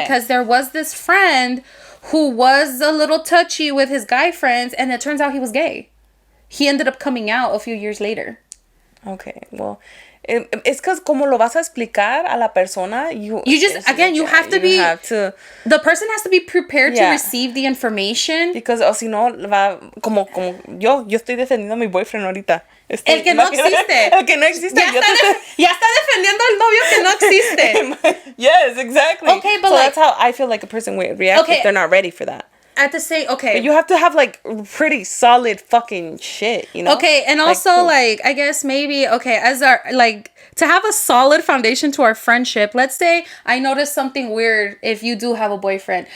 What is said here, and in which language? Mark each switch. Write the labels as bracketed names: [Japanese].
[English] because there was this friend who was a little touchy with his guy friends, and it turns out he was gay. He ended up coming out a few years later. Okay, well, it's because [Spanish] como lo vas a explicar a la persona, you [English] just again you have to the person has to be prepared to receive the information, [Spanish] because o si no va como yo estoy defendiendo a mi boyfriend ahorita. El que no existe. El que no existe. Ya está defendiendo al novio que no existe. [English] Yes, exactly. Okay, but so like, that's how I feel like a person would react if they're not ready for that. At the same, okay. But you have to have like pretty solid fucking shit, you know? Okay, and also like I guess maybe as our like to have a solid foundation to our friendship. Let's say I notice something weird if you do have a boyfriend.